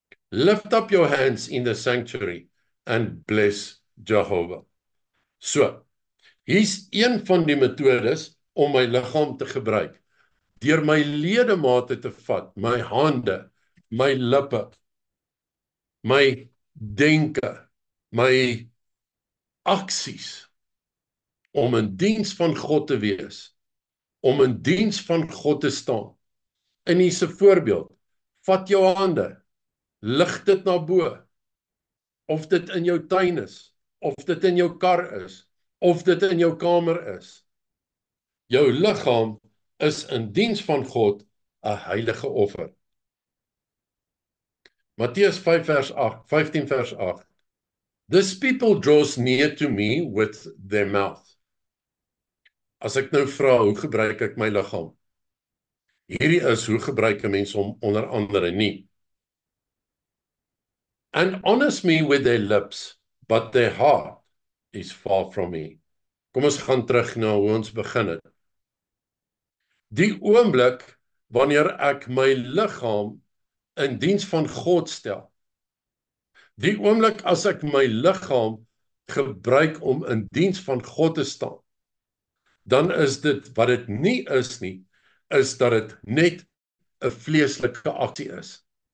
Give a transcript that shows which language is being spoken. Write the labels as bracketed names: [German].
[English] Lift up your hands in the sanctuary and bless Jehovah. [Afrikaans] So, hier's een van die metodes om my liggaam te gebruik. Deur my ledemate te vat, my hande, my lippe, my denke, my aksies, om in diens van God te wees, om in diens van God te staan. In hier's 'n voorbeeld. Vat jou hande, lig dit na bo, of dit in jou tuin is, of dit in jou kar is, of dit in jou kamer is. Jou liggaam is in diens van God 'n heilige offer. Matteus 15 vers 8. [English] This people draws near to me with their mouth. [Afrikaans] As ek nou vra, hoe gebruik ek my liggaam? Hierdie is hoe gebruik 'n mens hom onder andere nie. [English] And honors me with their lips, but their heart is far from me. [Afrikaans] Kom ons gaan terug na hoe ons begin het. Die oomblik wanneer ek my liggaam in diens van God stel, die oomblik as ek my liggaam gebruik om in diens van God te staan, dan is dit wat dit nie is nie, is dat dit net 'n vleeslike aksie is.